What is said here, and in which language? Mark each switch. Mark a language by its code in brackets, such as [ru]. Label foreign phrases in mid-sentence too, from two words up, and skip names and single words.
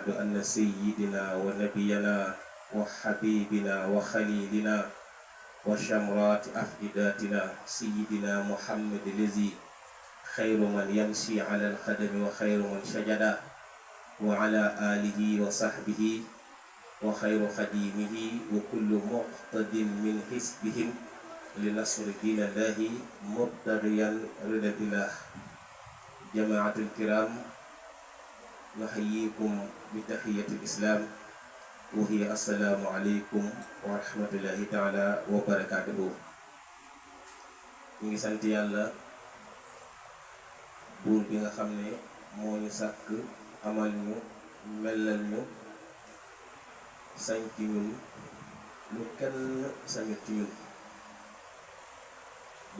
[ar] أن سيدنا ونبينا وحبيبنا وخليلنا وشمرات أفئداتنا سيدنا محمد الذي خير من يمشي على القدم وخير من سجد وعلى آله وصحبه وخير خديمه وكل مقتد من حزبهم لنصر دين الله مبتغيا رضا الله. جماعة الكرام نحييكم بتحية الإسلام وهي السلام عليكم ورحمة الله تعالى وبركاته. [wo] ñu ngi sant yàlla buur bi nga xam ne moo ñu sàkk amal ñu melal ñu sañ ci ñun lu kenn sañut ci ñun di